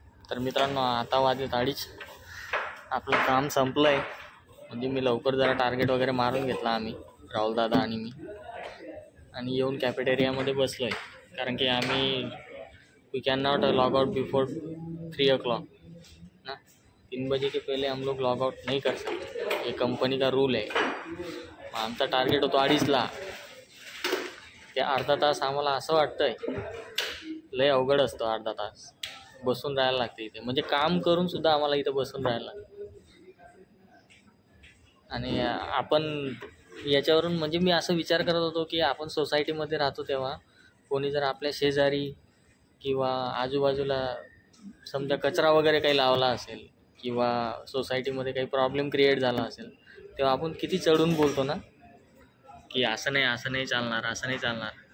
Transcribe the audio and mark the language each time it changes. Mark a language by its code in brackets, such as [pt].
[mr] तर मित्रांनो, आता वाजलेत 2:30. आपलं काम संपलं आहे. म्हणजे मी लवकर जरा टार्गेट वगैरे मारून घेतला आम्ही, राहुल दादा आणि मी. आणि येऊन कॅफेटेरियामध्ये बसलो आहे. कारण की आम्ही [en] we can not log out before 3 o'clock [mr] ना. [hi] 3 बजे के पहले हम लोग लॉग आउट नहीं कर सकते, ये कंपनी का रूल है. [mr] आमचा टार्गेट होतो 2:30ला. ते अर्धा तास आम्हाला असं वाटतंय लय अवघड असतं. अर्धा तास बसून राहायला लागते इथे. म्हणजे काम करून सुद्धा आम्हाला इथं बसून राहायला लागतं. आणि आपण याच्यावरून म्हणजे मी असं विचार करत होतो की आपण सोसायटीमध्ये राहतो तेव्हा कोणी जर आपल्या शेजारी किंवा आजूबाजूला समजा कचरा वगैरे काही लावला असेल किंवा सोसायटीमध्ये काही प्रॉब्लेम क्रिएट झाला असेल, तेव्हा आपण किती चढून बोलतो ना की असं नाही चालणार, असं नाही चालणार.